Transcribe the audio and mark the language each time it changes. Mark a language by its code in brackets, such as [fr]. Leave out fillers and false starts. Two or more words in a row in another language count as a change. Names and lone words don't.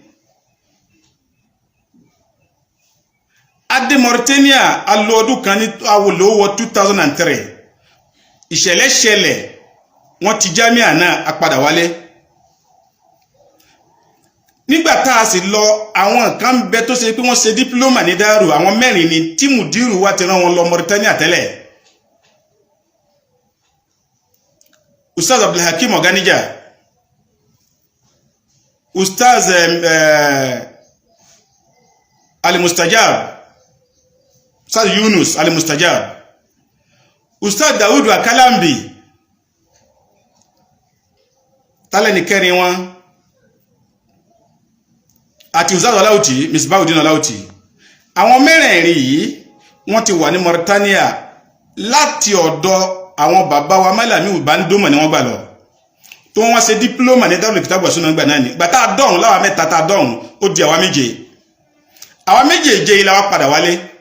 [yo] adé Mauritania alọ́ọ̀dún kan ní awolowó 2003 ìṣẹ̀lẹ̀ wọ́n ti jámíà náà apadà wálé nígbà tá a sì lọ àwọn kan bẹ tó ṣe pé wọ́n ṣe dípílọ́mà ní Daaru àwọn mẹ́rin ni tí mùdírù wa ti rán wọn lọ Mauritania tẹ́lẹ̀ Ustaz Abdulhakim Oganija Ustaz Al-Mustajab Ustaz Yunus Al-Mustajab Ustaz Dawudu Akalambi tálẹ̀ ní kẹrin wọn àti Ustaz Alauti Misbahudin Alauti àwọn mẹ́rẹ̀ẹ̀rin yìí wọ́n ti wà ní Mauritania láti ọ̀dọ̀ àwọn bàbá wa Malami Ubandoma ni wọ́n gbà lọ tó wọ́n ṣe diploma ní Darul Kitab wa Sunnah gbà náà ni gbà tá a dọ̀hún láwa mẹ́ta tá a dọ̀hún ó di àwa méjèèje ilá wa padà wálé